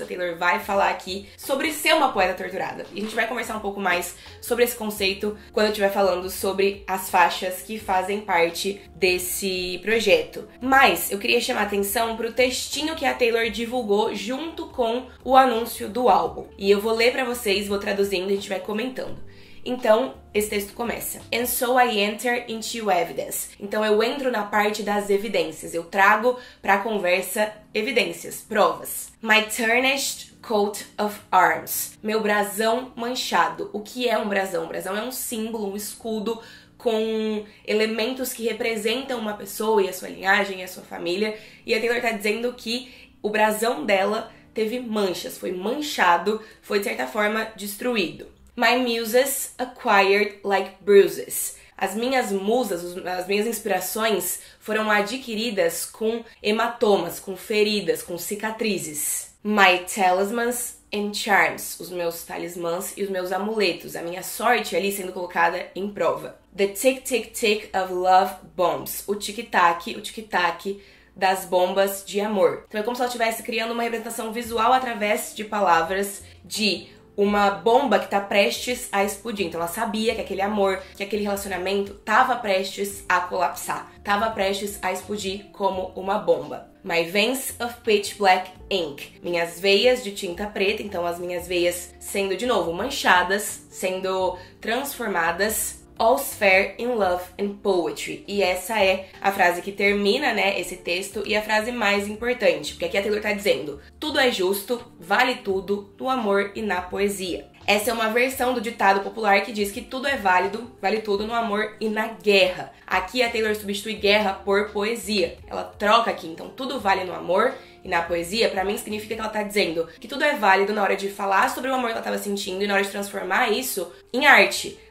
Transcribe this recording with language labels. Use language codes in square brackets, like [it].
[pt] A Taylor vai falar aqui sobre ser uma poeta torturada. E a gente vai conversar um pouco mais sobre esse conceito quando eu estiver falando sobre as faixas que fazem parte desse projeto. Mas eu queria chamar a atenção pro textinho que a Taylor divulgou junto com o anúncio do álbum. E eu vou ler pra vocês, vou traduzindo e a gente vai comentando. Então, esse texto começa. [en] And so I enter into evidence. [pt] Então eu entro na parte das evidências. Eu trago pra conversa evidências, provas. [en] My tarnished coat of arms. [pt] Meu brasão manchado. O que é um brasão? Um brasão é um símbolo, um escudo com elementos que representam uma pessoa e a sua linhagem e a sua família. E a Taylor tá dizendo que o brasão dela teve manchas, foi manchado, foi de certa forma destruído. [en] My muses acquired like bruises. [pt] As minhas musas, as minhas inspirações foram adquiridas com hematomas, com feridas, com cicatrizes. [en] My talismans and charms. [pt] Os meus talismãs e os meus amuletos. A minha sorte ali sendo colocada em prova. [en] The tick-tick-tick of love bombs. [pt] O tic-tac das bombas de amor. Então é como se ela estivesse criando uma representação visual através de palavras de uma bomba que tá prestes a explodir. Então ela sabia que aquele amor, que aquele relacionamento tava prestes a colapsar, tava prestes a explodir como uma bomba. [en] My veins of pitch black ink. [pt] Minhas veias de tinta preta, então as minhas veias sendo de novo manchadas, sendo transformadas. [en] All's fair in love and poetry. [pt] E essa é a frase que termina, né, esse texto e a frase mais importante, porque aqui a Taylor tá dizendo: tudo é justo, vale tudo no amor e na poesia. Essa é uma versão do ditado popular que diz que tudo é válido, vale tudo no amor e na guerra. Aqui a Taylor substitui guerra por poesia. Ela troca aqui, então tudo vale no amor e na poesia, pra mim significa que ela tá dizendo que tudo é válido na hora de falar sobre o amor que ela tava sentindo e na hora de transformar isso em arte.